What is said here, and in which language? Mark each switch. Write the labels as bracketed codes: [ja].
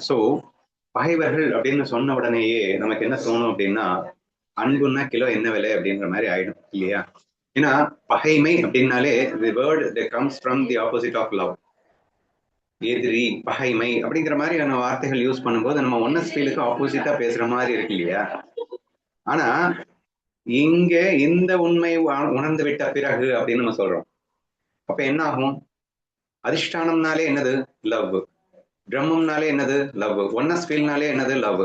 [ta] So பகைவர்கள் அப்படின்னு சொன்ன உடனேயே நமக்கு என்ன தோணும் அப்படின்னா, அன்புன்னா கிலோ என்ன விலை அப்படின்ற மாதிரி ஆயிடும் இல்லையா? ஏன்னா பகைமை அப்படின்னாலே [en] The word that comes from the opposite of love. [ta] எதிரி, பகைமை அப்படிங்கிற மாதிரியான வார்த்தைகள் யூஸ் பண்ணும்போது நம்ம ஒன்னஸ் ஃபீலுக்கு ஆப்போசிட்டா பேசுற மாதிரி இருக்கு இல்லையா? ஆனா இங்க இந்த உண்மை உணர்ந்து விட்ட பிறகு அப்படின்னு நம்ம சொல்றோம். அப்ப என்ன ஆகும்? அதிஷ்டானம்னாலே என்னது? லவ். பிரம்மம்னாலே என்னது? லவ். ஒன்னஸ் ஃபீல்னாலே என்னது? லவ்.